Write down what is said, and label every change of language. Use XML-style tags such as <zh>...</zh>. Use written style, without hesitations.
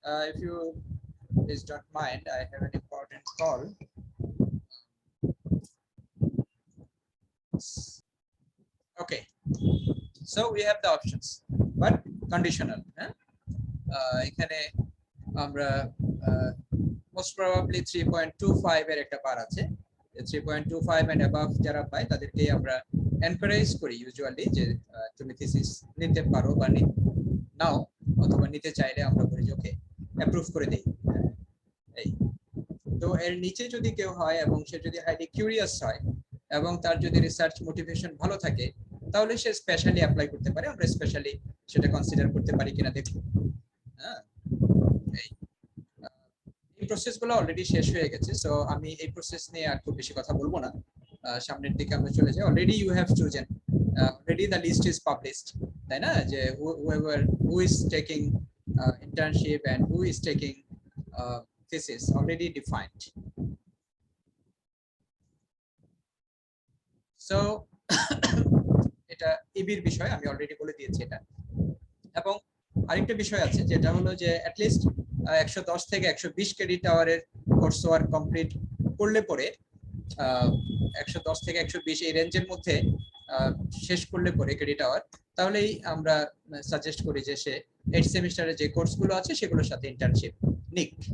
<en>If you please don't mind, I have an important call. Okay, so we have the options, but conditional.</en> <bn>এখানে আমরা most probably 3.25 এর একটা বার আছে। 3.25 and above যারা পায় তাদেরকেই আমরা এনকারেজ করি ইউজুয়ালি যে তুমি থিসিস নিতে পারো বা নাও, অথবা নিতে চাইলে আমরা বলি যে ওকে অ্যাপ্রুভ করে দেই। এই তো এর নিচে যদি কেউ হয় এবং সে যদি হাইলি কিউরিয়াস হয় এবং তার যদি রিসার্চ মোটিভেশন ভালো থাকে, তাহলে সে স্পেশালি অ্যাপ্লাই করতে পারে। আমরা স্পেশালি সেটা কনসিডার করতে পারি কিনা দেখব। হ্যাঁ, এই প্রসেসগুলো অলরেডি শেষ হয়ে গেছে, সো আমি এই প্রসেস নিয়ে আর খুব বেশি কথা বলবো না। সামনের দিকে আমরা চলে যাই।</bn> <en>already you have chosen, already the list is published,</en> <bn>তাই না?</bn> <en>যে who is taking internship and who is taking thesis already defined.</en> <bn>So এটা ইবির বিষয় আমি অলরেডি বলে দিয়েছি এটা। এবং আরেকটা বিষয় আছে যেটা হলো যে at least 110 থেকে 120 ক্রেডিট আওয়ারের কোর্স ওয়ার্ক কমপ্লিট করলে পরে 110 থেকে 120 এই রেঞ্জের মধ্যে শেষ করলে পরে ক্রেডিট আওয়ার, তাহলেই আমরা সাজেস্ট করি যে সে 8 সেমিস্টারে যে কোর্সগুলো আছে সেগুলোর সাথে ইন্টার্নশিপ নিক।</bn>